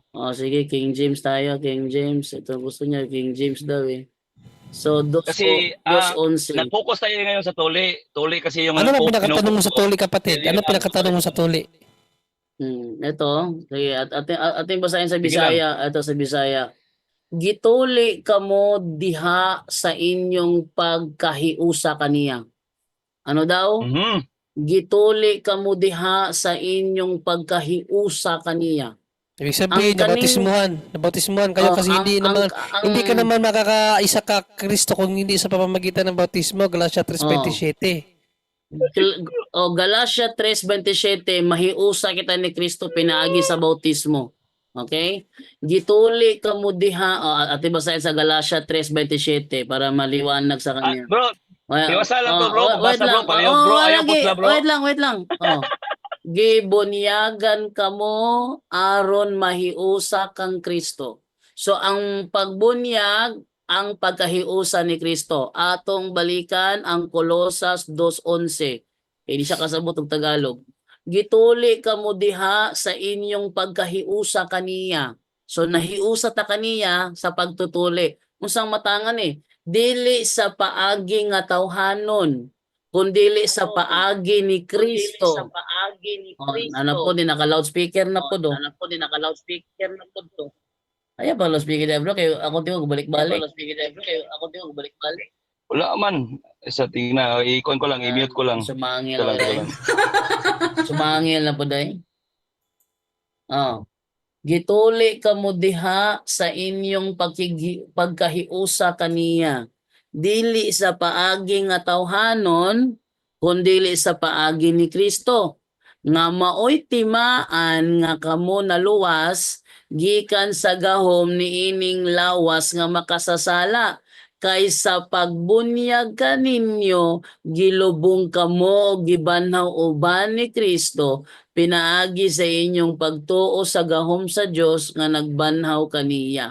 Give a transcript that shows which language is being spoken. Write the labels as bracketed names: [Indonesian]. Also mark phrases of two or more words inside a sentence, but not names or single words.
[Filipino] Sige, King James tayo, King James. Ito gusto niya, King James daw eh. So, Kasi, 2:11. Nag-focus tayo ngayon sa tuli. Tuli kasi yung... Ano na pinakatanong mo sa tuli kapatid? Ano pinakatanong mo sa tuli? Ito, sige, ating basahin sa Bisaya. Ito sa Bisaya. [Cebuano] Gituli kamo diha sa inyong pagkahiusa kaniya. [Filipino] Ano daw? [Cebuano] Gituli kamo diha sa inyong pagkahiusa kaniya. [Filipino] Ibig sabihin, nabautismuhan kayo kasi hindi ka naman makakaisa ka Kristo kung hindi sa pamamagitan ng bautismo. Galatia 3:27. Galatia 3:27, [Cebuano] mahiusa kita ni Kristo pinaagi sa bautismo. Okay? Gituli kamo diha, [Filipino] ate basahin sa Galatia 3:27 para maliwanag sa kanya. [Cebuano] Bro, iwasa lang to bro. Basta bro, palihog bro. Ayaw putla bro. Wait lang. Gibunyagan kamo aron mahiusa kang Kristo. So ang pagbunyag ang pagkahiusa ni Kristo. Atong balikan ang Colosas 2:11. Hindi siya kasabot og Tagalog. Gituli kamo diha sa inyong pagkahiusa kaniya. So nahiusa ta kaniya sa pagtutuli. Unsang matangan dili sa paagi nga tawhanon kundili sa paagi ni Kristo. [Filipino] Ano po, di naka-loudspeaker na po do. [Cebuano] Ay, pa loudspeaker bro, kayo ako di ko balik-balik. Wala man. Sa tingna, i-con ko lang, i-mute ko lang. Sumangil [Filipino] Ito lang. [Cebuano] Sumangil na po day. Gituli kamo diha sa inyong pagkahiusa kaniya. Dili sa paagi nga tawhanon kundili sa paagi ni Kristo nga maoy timaan nga kamo naluwas gikan sa gahom niining lawas nga makasasala kaysa pagbunyag kaninyo gilubong kamo gibanhaw uban ni Kristo pinaagi sa inyong pagtuo sa gahom sa Dios nga nagbanhaw kaniya.